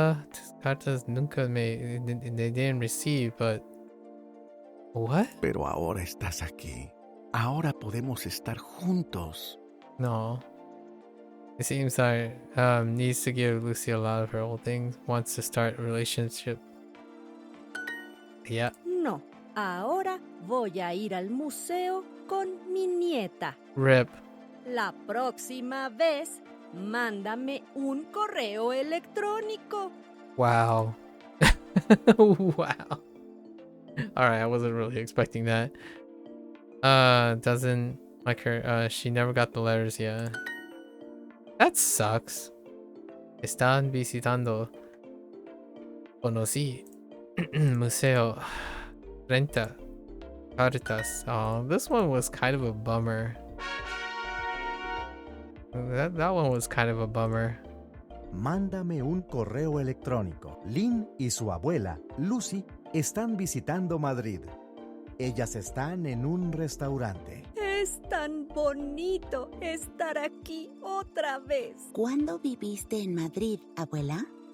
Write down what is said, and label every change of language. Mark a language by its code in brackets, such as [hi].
[es] Tus cartas nunca [en] they didn't receive, but... What? [es] Pero ahora estás aquí. Ahora podemos estar juntos. No. [en] It seems like needs to give Lucy a lot of her old things. Wants to start a relationship. Yeah. [es] No, ahora voy a ir al museo con mi nieta. [en] Rip. [es] La próxima vez, mándame un correo electrónico. [en] Wow. Wow. Alright, I wasn't really expecting that. Doesn't like her. She never got the letters yet. That sucks. [es] Están visitando. [en] Conocí. Museo. Renta. Cartas. Oh, this one was kind of a bummer. That one was kind of a bummer. [es] Mándame un correo electrónico. Lynn y su abuela, Lucy, están visitando Madrid. Ellas están en un restaurante. Es tan bonito estar aquí otra vez. ¿Cuándo viviste en Madrid, abuela?